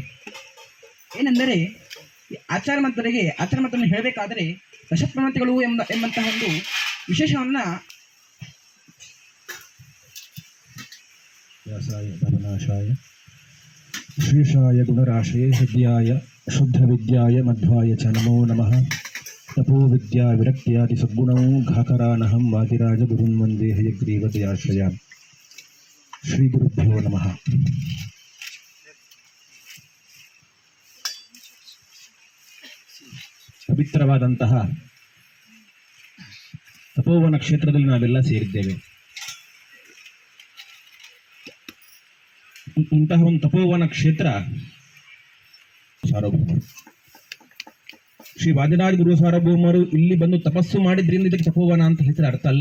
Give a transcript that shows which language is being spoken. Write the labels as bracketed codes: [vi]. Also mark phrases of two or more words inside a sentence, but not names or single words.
[kn] ಏನೆಂದರೆ ಆಚಾರ ಮಂತ್ರವನ್ನು ಹೇಳಬೇಕಾದರೆ ದಶಪ್ರವೃತ್ತಿಗಳು ಎಂಬಂತಹ ಒಂದು ವಿಶೇಷವನ್ನು [sa] ವ್ಯಾಸಾಯ ಧರ್ಮನಾಶಾಯ ಶ್ರೀಶಾಯ ಗುಣರಾಶೇ ಹೃದಯಾಯ ಶುದ್ಧ ವಿದ್ಯಾಯ ಮಧ್ವಾಯ ಚ ನಮೋ ನಮಃ. ತಪೋ ವಿದ್ಯಾ ವಿರಕ್ತ್ಯಾದಿ ಸದ್ಗುಣೌ ಘಾಕರಾನಹಂ ವಾದಿರಾಜ ಗುರುನ್ ವಂದೇ ಹಯಗ್ರೀವದಯಾಶ್ರಯಾನ್. ಶ್ರೀ ಗುರುಭ್ಯೋ ನಮಃ. [kn] ಪವಿತ್ರವಾದಂತಹ ತಪೋವನ ಕ್ಷೇತ್ರದಲ್ಲಿ ನಾವೆಲ್ಲ ಸೇರಿದ್ದೇವೆ. ಇಂತಹ ಒಂದು ತಪೋವನ ಕ್ಷೇತ್ರ ಸಾರ್ವಭೌಮರು ಶ್ರೀ ವಾದಿರಾಜ ಗುರು ಸಾರ್ವಭೌಮರು ಇಲ್ಲಿ ಬಂದು ತಪಸ್ಸು ಮಾಡಿದ್ರಿಂದ ಇದಕ್ಕೆ ತಪೋವನ ಅಂತ ಹೆಸರು ಅರ್ಥ ಅಲ್ಲ.